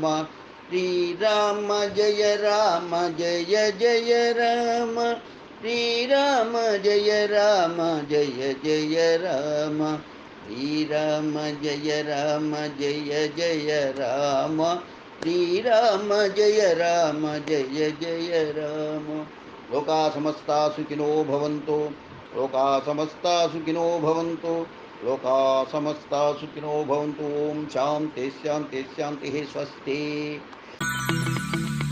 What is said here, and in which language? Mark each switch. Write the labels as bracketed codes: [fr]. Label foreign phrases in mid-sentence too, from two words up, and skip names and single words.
[sa] శ్రీరామ జయ రామ జయ జయ రామ. శ్రీరామ జయ రామ జయ జయ రామ. శ్రీరామ జయ రామ జయ జయ రామ. శ్రీరామ జయ రామ జయ జయ రామ. లోకా సమస్తా సుఖినో భవంతు. లోకా సమస్తా సుఖినో భవంతు. లోకా సమస్తా సుఖినో భవంతు. ఓం శాంతి శాంతి శాంతి. స్వస్తి.